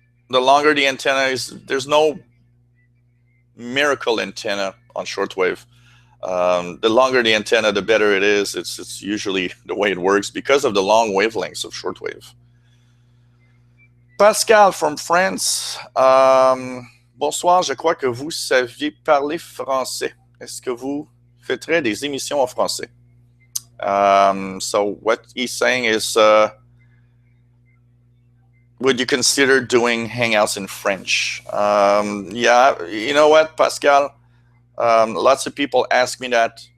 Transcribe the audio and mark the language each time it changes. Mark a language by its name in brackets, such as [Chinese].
[English] The longer the antenna is, there's no miracle antenna on shortwave. The longer the antenna, the better it is. It's usually the way it works because of the long wavelengths of shortwave. Pascal from France. [French] Bonsoir, je crois que vous saviez parler français. Est-ce que vous faites des émissions en français? [English] So what he's saying is, would you consider doing hangouts in French? Yeah, you know what, Pascal? Lots of people ask me that.